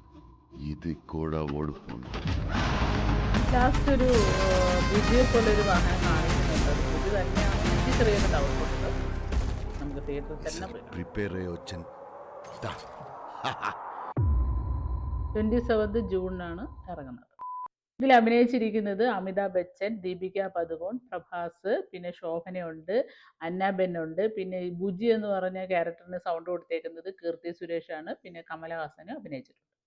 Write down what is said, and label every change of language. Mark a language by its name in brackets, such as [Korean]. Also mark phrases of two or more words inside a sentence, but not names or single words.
[Telugu] ఇది కూడా ఓడిపోను. [Malayalam] ലാസ്റ്റ് ഒരു വിജയെ പോലൊരു വാഹനം കാണിക്കുന്നുണ്ട്. ഇത് തന്നെയാണ്. എനിക്ക് ചെറിയൊരു ഡൗട്ടുണ്ട്. നമുക്ക് തിയേറ്ററിൽ തന്നെ പോയി [Telugu] ప్రిపేర్ అయ్యి వచ్చాను. [Malayalam] 27 ജൂണിനാണ് ഇറങ്ങുന്നത്. ഇതിൽ അഭിനയിച്ചിരിക്കുന്നത് അമിതാഭ് ബച്ചൻ, ദീപിക പദുകോൺ, പ്രഭാസ്, പിന്നെ ശോഭനയുണ്ട്, അന്നാബെന്നുണ്ട്, പിന്നെ ബുജി എന്ന് പറഞ്ഞ ക്യാരക്ടറിന് സൗണ്ട് കൊടുത്തേക്കുന്നത് കീർത്തി സുരേഷാണ്. പിന്നെ കമലഹാസനും അഭിനയിച്ചിട്ടുണ്ട്.